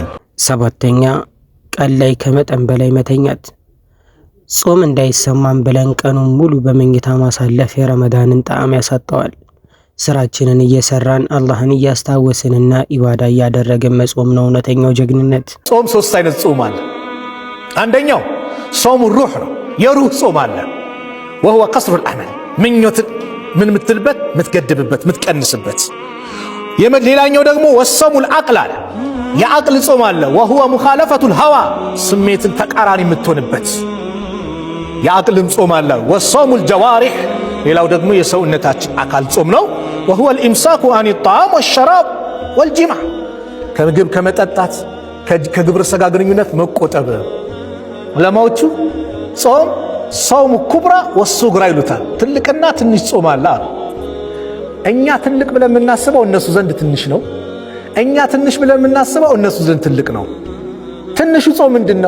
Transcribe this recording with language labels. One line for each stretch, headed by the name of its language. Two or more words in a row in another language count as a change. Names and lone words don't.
Amharic: ሰባተኛ ቀን ላይ ከመጠን በላይ መተኛት። ጾም እንዳይሰማን ብለን ቀኑን ሙሉ በመኝታ ማሳለፍ የረመዳንን ጣዕም ያሳጣዋል። ስራችንን እየሰራን አላህን እያስታወስንና ኢባዳ እያደረግን መጾም ነው እውነተኛው ጀግንነት። ጾም ሶስት አይነት ጾም አለ። አንደኛው
Arabic: صوم الروح
Amharic: ነው። የሩህ ጾም አለ።
Arabic: وهو قصر الأعمال
Amharic: ምኞትን ምን ምትልበት ምትገድብበት ምትቀንስበት። ሌላኛው ደግሞ
Arabic: وصوم العقل
Amharic: አለ። የአቅል ጾም አለ።
Arabic: وهو مخالفة الهوى
Amharic: ስሜትን ተቃራኒ የምትሆንበት የአቅልም ጾም አለ።
Arabic: وصوم الجوارح
Amharic: ሌላው ደግሞ የሰውነታችን አካል ጾም ነው።
Arabic: وهو الامساك عن الطعام والشراب والجماع
Amharic: ከምግብ ከመጠጣት ከግብረ ሥጋ ግንኙነት መቆጠብ። ዑለማዎቹ ጾም ጾሙ
Arabic: كبرى وصغرى
Amharic: ይሉታል። ትልቅና ትንሽ ጾም አለ። እኛ ትልቅ ብለን የምናስበው እነሱ ዘንድ ትንሽ ነው። እኛ ትንሽ ብለን የምናስበው እነሱ ዘንድ ትልቅ ነው። ትንሹ ጾም ምንድነው?